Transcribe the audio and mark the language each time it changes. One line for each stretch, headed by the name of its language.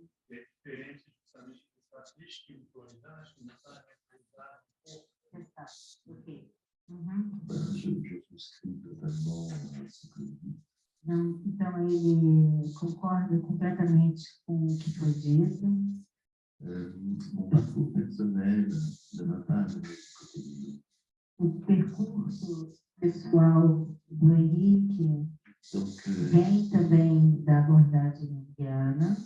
Portuguese: É diferente justamente dessa espiritualidade que não está realizada no corpo. ok.
French: Je souscris totalement à ce que vous dites.
Portuguese: Então, ele concorda completamente com o que foi dito.
French: Mon parcours personnel ne m'a pas amené du côté du lit.
Portuguese: O percurso pessoal do Henrique
French: Donc,
Portuguese: vem também da abordagem indiana.